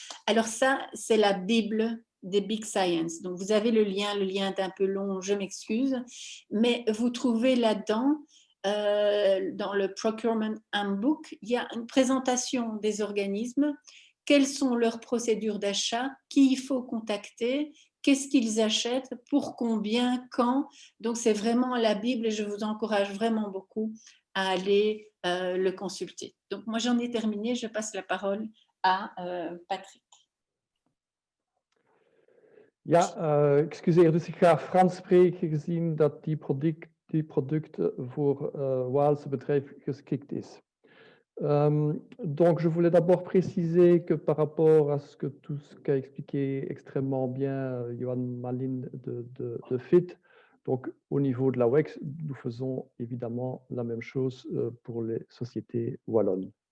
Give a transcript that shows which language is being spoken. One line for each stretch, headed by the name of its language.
French: Alors ça, c'est la Bible des Big Science. Donc, vous avez le lien est un peu long, je m'excuse, mais vous trouvez là-dedans dans le Procurement Handbook, il y a une présentation des organismes, quelles sont leurs procédures d'achat, qui il faut contacter, qu'est-ce qu'ils achètent, pour combien, quand. Donc, c'est vraiment la Bible et je vous encourage vraiment beaucoup à aller le consulter. Donc, moi, j'en ai terminé. Je passe la parole à Patrick.
Dutch: Ja, excuseer, dus ik ga Frans spreken gezien dat die product voor Waalse bedrijf geschikt is.
French: Donc, je voulais d'abord préciser que par rapport à tout ce qu'a expliqué extrêmement bien Johan Malin de FIT, donc au niveau de la WEX, nous faisons évidemment la même chose pour les sociétés wallonnes.